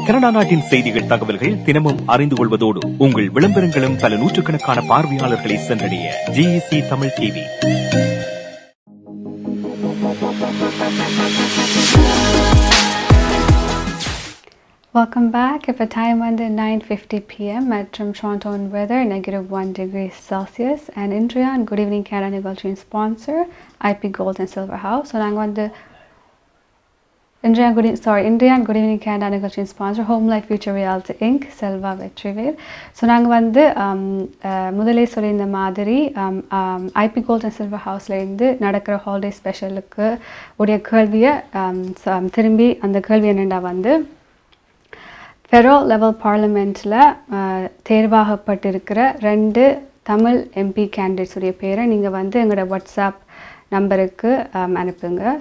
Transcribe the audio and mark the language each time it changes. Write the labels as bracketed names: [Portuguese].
[Tamil] Canada நாட்டின் செய்திகள், தகவல்கள் தினமும் அறிந்து கொள்வதோடு உங்கள் விளம்பரங்களும் பல நூற்றுக்கணக்கான பார்வையாளர்களை சென்றடைய GEC Tamil TV. [English] Welcome back. [Tamil] இப்போ டைம் வந்து 9:50 p.m. மற்றும் [English] Toronto weather -1 degree Celsius and [Tamil] இன்றைய குட் ஈவினிங் கேனடா நிகழ்ச்சியின் sponsor IP Gold and Silver House. So நாங்கள் வந்து இன்றைய குட் ஈவினிங் கேனடா நிகழ்ச்சியின் sponsor home life future reality Inc Selva Vetrivel. So நாங்கள் வந்து முதலே சொல்லியிருந்த மாதிரி IP Gold and Silver Houseலேருந்து நடக்கிற ஹாலிடே ஸ்பெஷலுக்கு உடைய கேள்வியை திரும்பி அந்த கேள்வி என்னென்னா வந்து ஃபெடரல் லெவல் பார்லிமெண்ட்டில் தேர்வாகப்பட்டிருக்கிற 2 தமிழ் MP கேண்டிடேட்ஸ் உடைய பேரை நீங்கள் வந்து எங்களோட வாட்ஸ்அப் நம்பருக்கு அனுப்புங்க.